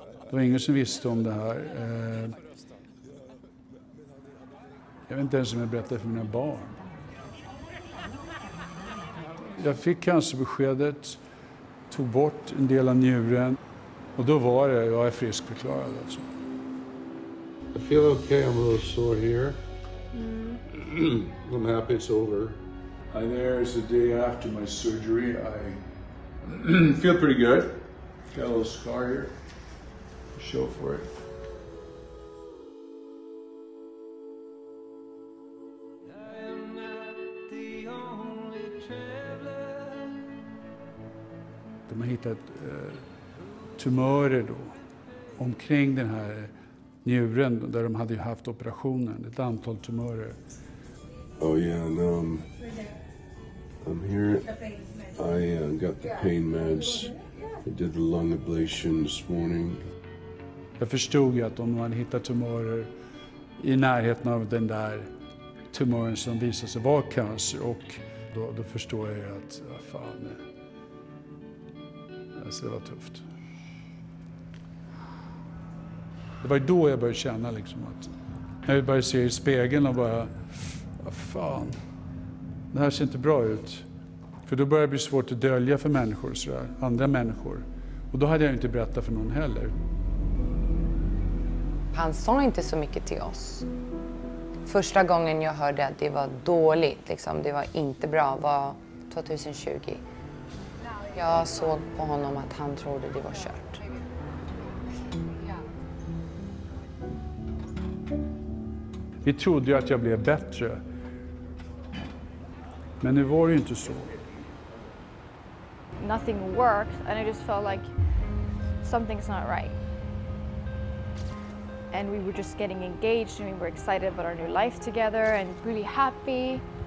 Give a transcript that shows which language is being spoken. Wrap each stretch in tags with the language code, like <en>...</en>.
<sv>Det var ingen som visste om det här. Jag vet inte ens om jag berättade för mina barn. Jag fick cancerbeskedet, tog bort en del av njuren och då var det, jag är friskförklarad alltså.</sv> <en>I feel okay, I'm a little sore here. I'm happy it's over. There's the day after my surgery. I feel pretty good. Got a little scar here. Show for it.</en> <sv>De har hittat tumörer då omkring den här njuren där de hade haft operationen, ett antal tumörer.</sv> <en>Oh yeah, no, I'm here. I got the pain meds. I did the lung ablation this morning.</en> <sv>Jag förstod ju att om man hittar tumörer i närheten av den där tumören som visade sig vara cancer och då förstår jag ju att fan, alltså det var tufft. Det var då jag började känna liksom att när jag började se i spegeln och bara, vad fan, det här ser inte bra ut. För då började det bli svårt att dölja för människor, sådär, andra människor. Och då hade jag inte berättat för någon heller. Han sa inte så mycket till oss. Första gången jag hörde att det var dåligt, liksom, det var inte bra, var 2020. Jag såg på honom att han trodde det var kört. Vi trodde ju att jag blev bättre. Men det var ju inte så.</sv> <en>Nothing worked and I just felt like something's not right. And we were just getting engaged and we were excited about our new life together and really happy.</en>